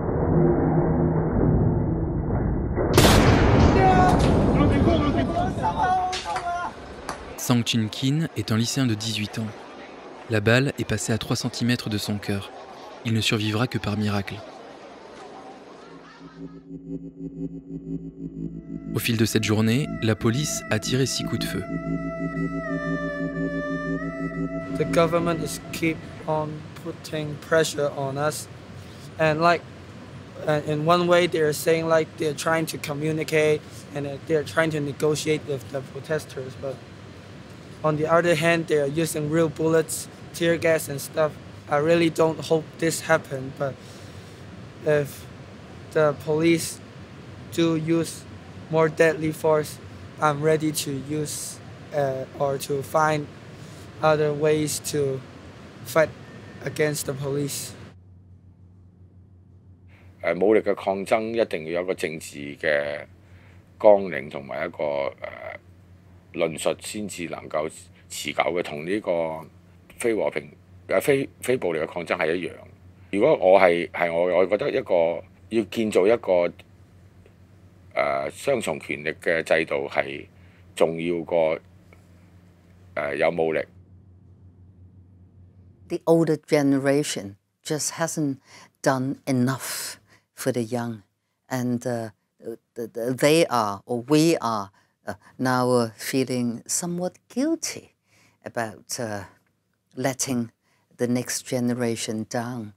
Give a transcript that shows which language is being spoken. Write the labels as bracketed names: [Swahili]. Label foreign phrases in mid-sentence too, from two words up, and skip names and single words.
[French] Sang Chin-kin est un lycéen de 18 ans. La balle est passée à 3 cm de son cœur. Il ne survivra que par miracle. Au fil de cette journée, la police a tiré 6 coups de feu. [English] The government is keep on putting pressure on us, and in one way they're saying like they're trying to communicate and they're trying to negotiate with the protesters, but on the other hand they're using real bullets, tear gas and stuff. I really don't hope this happen, but if the police do use more deadly force, I'm ready to use or to find other ways to fight against the police. [Cantonese] 武力嘅抗爭一定要有一個政治嘅綱領同埋一個論述先至能夠持久嘅，同呢個非和平非暴力嘅抗爭係一樣。如果我係我覺得一個要建造一個雙重權力嘅制度係重要過有武力。 [English] The older generation just hasn't done enough for the young, and they are, or we are, now feeling somewhat guilty about letting the next generation down.